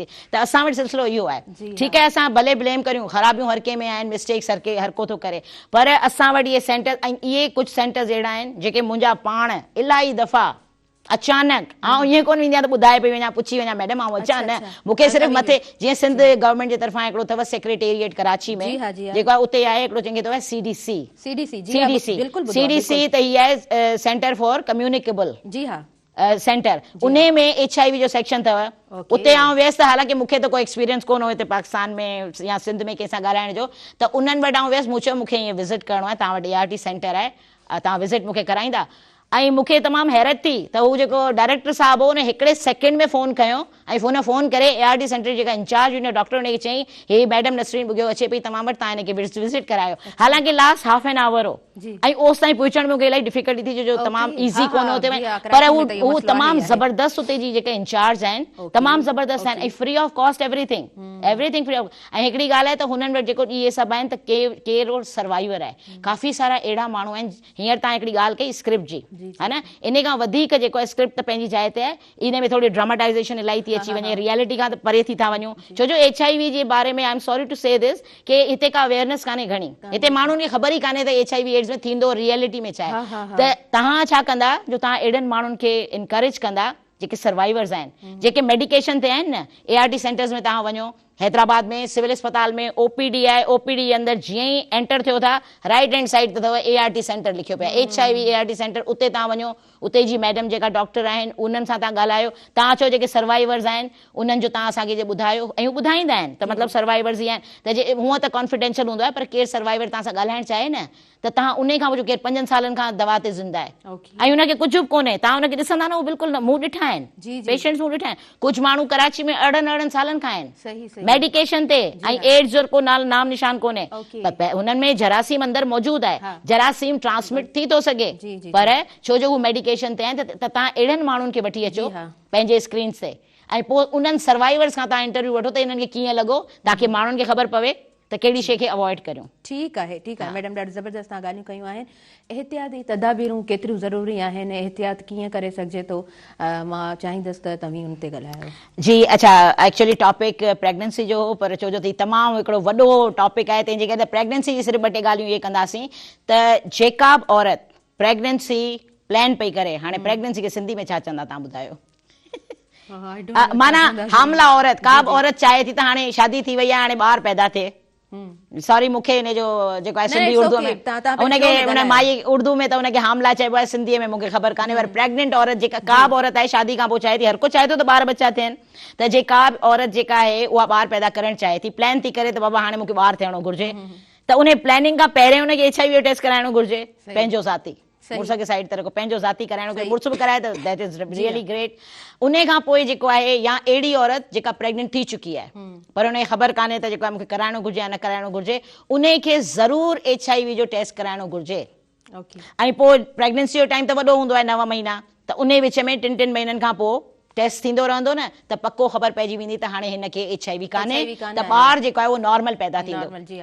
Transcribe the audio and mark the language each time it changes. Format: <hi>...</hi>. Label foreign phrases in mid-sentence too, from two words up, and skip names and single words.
<sd>त असां वटि सिलसिलो इहो आहे। ठीकु आहे, असां भले ब्लेम करियूं, ख़राबियूं हर कंहिं में आहिनि, मिस्टेक्स हर को थो करे, पर असां वटि इहे सेंटर ऐं इहे कुझु सेंटर्स अहिड़ा आहिनि जेके मुंहिंजा पाण इलाही दफ़ा अचानक आउं ईअं कोन वेंदी आहियां त ॿुधाए पई वञा पुछी वञा मैडम आउं अचां न, मूंखे सिर्फ़ु मथे जीअं सिंध गवर्नमेंट जे तरफ़ां हिकिड़ो अथव सेक्रेटेरिएट कराची में जेको आहे उते आहे हिकिड़ो चङी अथव CDC, त हीअ आहे</sd> <en>Center for Communicable Center,</en> <sd>उन में HIV जो सेक्शन अथव। उते आउं वियसि त हालांकि मूंखे त कोई एक्सपीरियंस कोन हो हिते पाकिस्तान में या सिंध में कंहिंसां ॻाल्हाइण जो, त उन्हनि वटि आउं वियसि, मूं चयो मूंखे ईअं विज़िट करिणो आहे, तव्हां वटि</sd> <en>ART Center</en> <sd>आहे, तव्हां विज़िट मूंखे कराईंदा। ऐं मूंखे तमामु हैरत थी त हू जेको डायरेक्टर साहिबु हो उन हिकिड़े सेकेंड में फ़ोन कयो ऐं फ़ोन करे</sd> <en>ART Center</en> <sd>जेका इंचार्ज हुन डॉक्टर हुनखे चयईं हे मैडम नसरीन ॿुधियो अचे पई तव्हां वटि, तव्हां हिनखे विज़िट करायो। हालांकि</sd> <en>last half an hour</en> <sd>हो ऐं ओसि ताईं पहुचण में मूंखे इलाही डिफिकल्टी थी जो तमामु ईज़ी कोन हुते, पर हू तमामु ज़बरदस्त उते जी जेके इंचार्ज आहिनि तमामु ज़बरदस्त आहिनि ऐं</sd> <en>free of cost everything free of.</en> <sd>ऐं हिकिड़ी ॻाल्हि आहे त हुननि वटि जेको इहे सभु आहिनि त केरु सर्वाइवर आहे, काफ़ी सारा अहिड़ा माण्हू आहिनि। हींअर तव्हां हिकिड़ी ॻाल्हि कई स्क्रिप्ट जी, है न, इन खां वधीक जेको आहे स्क्रिप्ट त पंहिंजी जाइ ते आहे, इन में थोरी ड्रामेटाइज़ेशन इलाही थी अची वञे, रियलिटी खां त परे थी था वञूं, छो जो HIV जे बारे में</sd> <en>I am sorry to say this</en> <sd>कि हिते का अवेयरनेस कान्हे घणी, हिते माण्हुनि खे ख़बर ई कान्हे त</sd> <en>HIV AIDS</en> <sd>में थींदो रियलिटी में छा आहे। त तव्हां छा कंदा जो तव्हां अहिड़नि माण्हुनि खे इनकरेज कंदा जेके सर्वाइवर्स आहिनि, जेके मेडिकेशन ते आहिनि न,</sd> <en>ART centers</en> <sd>में तव्हां वञो, हैदराबाद में सिविल अस्पताल में OPD आहे, OPD जे अंदरि जीअं ई एंटर थियो था</sd> <en>right hand side</en> <sd>ते अथव</sd> <en>ART Center</en> <sd>लिखियो पिया, HIV</sd> <en>ART Center,</en> <sd>उते तव्हां वञो, उते जी मैडम जेका डॉक्टर आहिनि उन्हनि सां तव्हां ॻाल्हायो, तव्हां चओ जेके सर्वाइवर्स आहिनि उन्हनि जो तव्हां असांखे जे ॿुधायो ऐं ॿुधाईंदा आहिनि त मतिलबु सर्वाइवर्स ई आहिनि त जे हूअं त कॉन्फिडेंशियल हूंदो आहे, पर केरु सर्वाइवर तव्हां सां ॻाल्हाइण चाहे न त तव्हां उन खां पुछो केरु 5 सालनि खां दवा ते ज़िंदा आहे ऐं हुनखे कुझु बि कोन्हे, तव्हां हुनखे ॾिसंदा न, उहो बिल्कुल न, मूं ॾिठा आहिनि पेशेंट्स, मूं ॾिठा आहिनि, कुझु माण्हू कराची में 18 सालनि खां आहिनि मेडिकेशन ते ऐं एड्स जो को नाम निशान कोन्हे, हुननि में जरासीम अंदरि मौजूदु आहे, जरासीम ट्रांसमिट थी थो सघे, पर छो जो हू मेडिकेशन ते आहिनि त तव्हां अहिड़नि माण्हुनि खे वठी अचो पंहिंजे स्क्रीन्स ते ऐं पोइ उन्हनि सर्वाइवर्स खां तव्हां इंटरव्यू वठो त इन्हनि खे कीअं लॻो, ताकी माण्हुनि खे ख़बर पवे त कहिड़ी शइ खे अवॉइड करियूं। ठीकु आहे, ठीकु आहे मैडम, ॾाढी ज़बरदस्त तव्हां ॻाल्हियूं कयूं आहिनि। एहतियाती तदाबीरूं केतिरियूं ज़रूरी आहिनि, एहतियात कीअं करे सघिजे थो, मां चाहींदसि त तव्हीं हुन ते ॻाल्हायो। जी अच्छा,</sd> <en>actually topic pregnancy</en> <sd>जो हो, पर छो जो तमामु हिकिड़ो वॾो टॉपिक आहे, तंहिंजे करे प्रेगनेंसी जी सिर्फ़ु 2 टे ॻाल्हियूं इहे कंदासीं त जेका बि औरत</sd> <en>pregnancy plan</en> <sd>पई करे, हाणे प्रेगनेंसी खे सिंधी में छा चवंदा तव्हां ॿुधायो? माना हामला औरत, का बि औरत चाहे थी त हाणे शादी थी वई आहे, हाणे ॿार पैदा थिए, सॉरी मूंखे हिन जो जेको आहे सिंधी उर्दू में उनखे उन माई उर्दू में त उनखे हामला चइबो आहे, सिंधीअ में मूंखे ख़बर कान्हे, पर प्रेग्नेंट औरत जेका का बि औरत आहे शादी खां पोइ चाहे थी, हर को चाहे थो त ॿार बच्चा थियनि, त जेका बि औरत जेका आहे उहा ॿार पैदा करणु चाहे थी, प्लान थी करे त बाबा हाणे मूंखे ॿार थियणो घुरिजे, त उन प्लानिंग खां पहिरियों उनखे HIV जो टेस्ट कराइणो घुरिजे, पंहिंजो ज़ाती, मुड़ुस खे साइड तरह पंहिंजो ज़ाती कराइणो घुरिजे, मुड़ुस बि कराए त</sd> <en>that is really great.</en> <sd>उन खां पोइ जेको आहे या अहिड़ी औरत जेका प्रेग्नेंट थी चुकी आहे पर उनखे ख़बर कान्हे त जेको आहे मूंखे कराइणो घुरिजे या न कराइणो घुरिजे, उनखे ज़रूरु HIV जो टेस्ट कराइणो घुरिजे। ऐं पोइ प्रेग्नेंसी जो टाइम त वॾो हूंदो आहे 9 महीना, त उन विच में 3 महीननि खां पोइ टेस्ट थींदो रहंदो न, त पक्को ख़बर पइजी वेंदी त हाणे हिनखे HIV कान्हे, त ॿार जेको आहे उहो नॉर्मल पैदा थींदो।</sd>